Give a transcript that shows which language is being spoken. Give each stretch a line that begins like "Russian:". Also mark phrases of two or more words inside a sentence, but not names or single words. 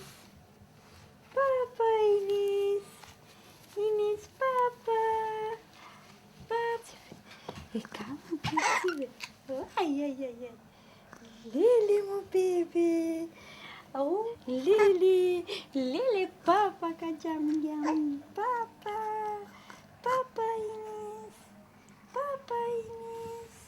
Portuguese: Papa Inês. Inês, papa. E calma, príncipe. Ai. Lili, meu bebê. Oh, Lili, papa, papa. Papa Inês. Papa Inês.